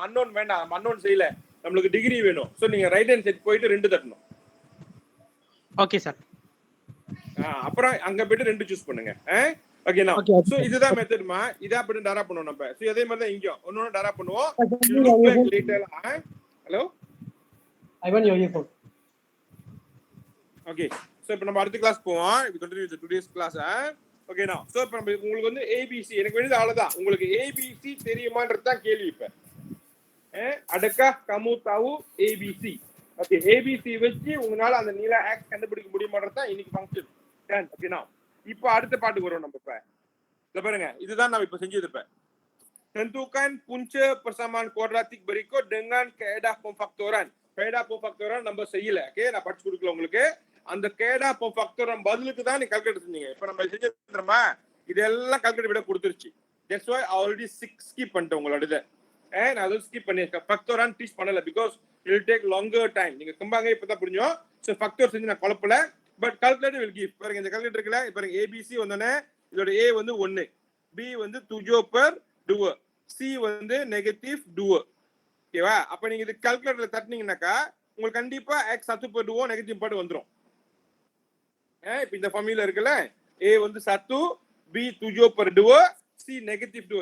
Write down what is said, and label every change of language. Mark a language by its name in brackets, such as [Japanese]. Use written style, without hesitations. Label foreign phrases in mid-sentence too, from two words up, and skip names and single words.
[Tamil] அன்னோன் வேண்டாம், அன்னோன் செய்யல, நம்மளுக்கு டிகிரி வேணும். சோ நீங்க [English] right hand side [Tamil] போயிட்டு 2 தட்டணும். ஓகே சார். அப்புறம் அங்க போயிட்டு 2 சூஸ் பண்ணுங்க. ஓகேனா? சோ இதுதான் மெத்தட்மா. இத அப்படி டரா பண்ணுவோம் நம்ம. சோ அதே மாதிரி தான் இங்கயும் ஒண்ணு டரா பண்ணுவோம். ஹலோ [English] I want your earphone. [Tamil] ஓகே. சோ இப்போ நம்ம அடுத்த கிளாஸ் போவோம். [English] we continue with today's class. [Tamil] ஓகேனா? சோ இப்போ உங்களுக்கு வந்து ABC எனக்கு வேண்டியது அவ்வளவுதான். உங்களுக்கு ABC தெரியுமான்றது தான் கேள்வி இப்ப. [Malay] adakah kamu tahu ABC? ஓகே. [Tamil] ABC வச்சு உங்களால அந்த நீள x கண்டுபிடிக்க முடியுமான்றது தான் இன்னைக்கு ஃபங்க்ஷன். ஓகேனா? இப்போ அடுத்த பாட்டுக்கு வரோம் நம்ம இப்ப. இத பாருங்க, இதுதான் நாம இப்ப செஞ்சது இப்ப. [Malay] tentukan punca persamaan kuadratik berikut dengan kaedah pemfaktoran. kaedah pemfaktoran [Tamil] நம்ம செய்யல. ஓகே, நான் படிச்சு கொடுக்கல உங்களுக்கு. அந்த [Malay] kaedah pemfaktoran [Tamil] பதிலுக்கு தான் நீ கால்குலேட் செஞ்சீங்க. இப்போ நம்ம செஞ்சதுமா இதெல்லாம் கால்குலேட் விட கொடுத்துருச்சு. [English] that's why already [Tamil] 6 skip பண்ணிட்டேன் உங்களோட இத. நான் அதை ஸ்கிப் பண்ணிருக்கேன். ஃபேக்டோரான் டீச் பண்ணல [English] because it will take longer time. [Tamil] நீங்க கம்பாங்க இப்பதான் புரிஞ்சோம். சோ ஃபேக்டர் செஞ்சு நான் குழப்பல. பட் [English] calculator will give. [Tamil] பாருங்க இந்த கால்குலேட்டர் இருக்குல, பாருங்க ABC வந்தனே இதோட A வந்து 1, B வந்து 7/2, C வந்து -2. ஓகேவா? அப்ப நீங்க இது கால்குலேட்டர்ல தட்டினீங்கன்னாக்கா உங்களுக்கு கண்டிப்பா x 1/2 நெகட்டிவ் பார்ட் வந்துரும். இப்போ இந்த ஃபார்முலா இருக்குல, A வந்து 1, B 7/2, C -2.